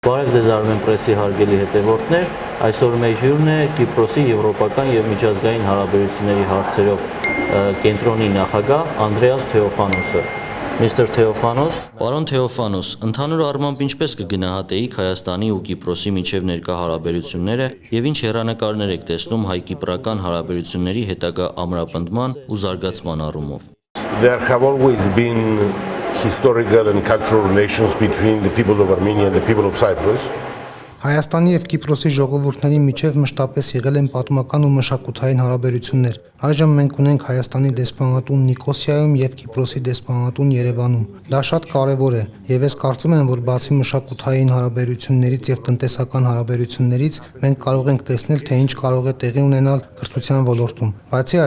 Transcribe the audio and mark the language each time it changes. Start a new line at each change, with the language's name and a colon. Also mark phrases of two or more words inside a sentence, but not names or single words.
Armenian: Բարև ձեզ Armen Press-ի հարգելի հետևորդներ, այսօր մեր հյուրն է Կիպրոսի եվրոպական եւ միջազգային հարաբերությունների հարցերով կենտրոնի նախագահ Անդրեաս Թեոֆանոսը։ Mr. Theophanos, Պարոն Թեոֆանոս, ընդհանուր առմամբ ինչպես կգնահատեիք Հայաստանի ու Կիպրոսի միջև ներկա հարաբերությունները եւ ինչ հեռանկարներ եք տեսնում հայ-կիպրական հարաբերությունների հետագա ամրապնդման ու զարգացման առումով։
English: There have always been historical and cultural relations between the people of Armenia and the people of Cyprus.
Armenian: Հայաստանի եւ Կիպրոսի ժողովուրդների միջև մշտապես եղել են պատմական ու մշակութային հարաբերություններ։ Այժմ մենք ունենք Հայաստանի դեսպանատուն Նիկոսիայում եւ Կիպրոսի դեսպանատուն Երևանում։ Դա շատ կարեւոր է եւ ես կարծում եմ, որ բացի մշակութային հարաբերություններից եւ տնտեսական հարաբերություններից մենք կարող ենք տեսնել, թե ինչ կարող է տեղի ունենալ կրթության ոլորտում։ Բացի